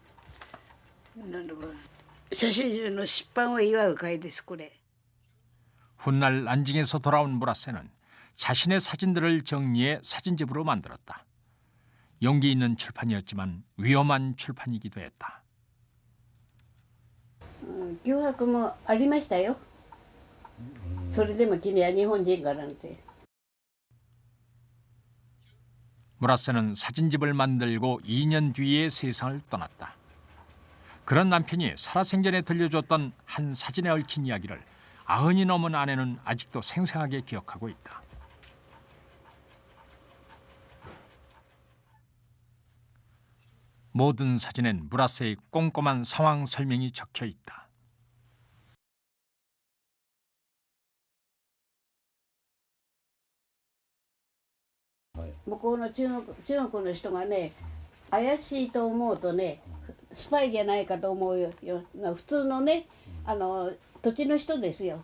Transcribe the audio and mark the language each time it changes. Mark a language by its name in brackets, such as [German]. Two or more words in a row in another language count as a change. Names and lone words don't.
[Japanese] 写真集の出版を祝う会ですこれ。 [Korean] 훗날 난징에서 돌아온 무라세는 자신의 사진들을 정리해 사진집으로 만들었다. 용기 있는 출판이었지만 위험한 출판이기도 했다. [Japanese] 脅迫もありましたよ。それでも君は日本人かなんて。 [Korean] 무라세는 사진집을 만들고 2년 뒤에 세상을 떠났다. 그런 남편이 살아생전에 들려줬던 한 사진에 얽힌 이야기를 90이 넘은 아내는 아직도 생생하게 기억하고 있다. 모든 사진엔 무라세의 꼼꼼한 상황 설명이 적혀 있다. [Japanese] 向こうの中国の人がね、怪しいと思うとね、スパイじゃないかと思うよ。普通のね、土地の人ですよ。